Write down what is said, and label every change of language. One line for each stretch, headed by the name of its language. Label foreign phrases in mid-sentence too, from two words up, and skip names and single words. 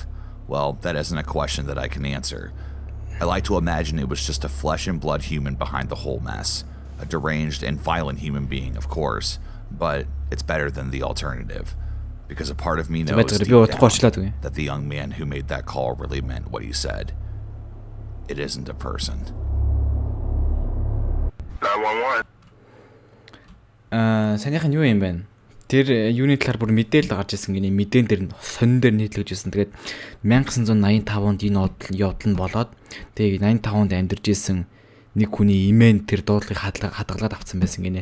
English: Well, that isn't a question that I can answer. I like to imagine it was just a flesh and blood human behind the whole mess. A deranged and violent human being, of course, but it's better than the alternative. Because a part of me knows deep down that the young man who made that call really meant what he said. It isn't a person. 911.
Mongolian: Санийхан юу юм бэ? Тэр юуны талаар бүр мэдээлэл гарч ирсэн гинэ. Мэдэн дээр нь сонин дээр нийтлэгж ирсэн. Тэгээд 1985 онд энэ явдал нь болоод тэгээд 85 онд амьдарч ирсэн нэг хүний имэн тэр дуудлагыг хадгалаад авсан байсан гинэ.